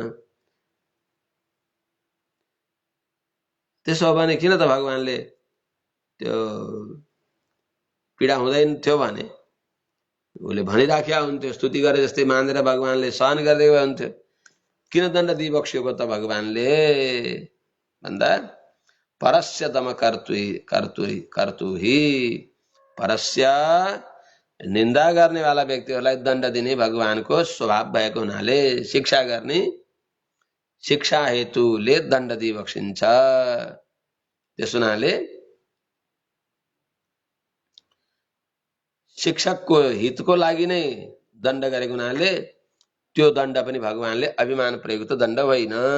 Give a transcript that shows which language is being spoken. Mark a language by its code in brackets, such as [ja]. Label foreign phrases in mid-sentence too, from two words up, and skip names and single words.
[ne] त्यसो हो भने किन त भगवानले त्यो पीडा हुँदैन थियो भने उसले भनिराख्या हुन्थ्यो। स्तुति गरे जस्तै मानेर भगवानले सहन गरिदिएको हुन्थ्यो। किन दण्ड दिइबक्सिएको त भगवानले भन्दा [sa] परस्य दम कर्तुहि परस्य [ne] निन्दा गर्नेवाला व्यक्तिहरूलाई दण्ड दिने भगवानको स्वभाव भएको हुनाले शिक्षा गर्ने शिक्षा हेतुले दण्ड दिइबक्सिन्छ। त्यसो हुनाले शिक्षकको हितको लागि नै दण्ड गरेको हुनाले त्यो दण्ड पनि भगवानले अभिमान प्रयुक्त दण्ड होइन।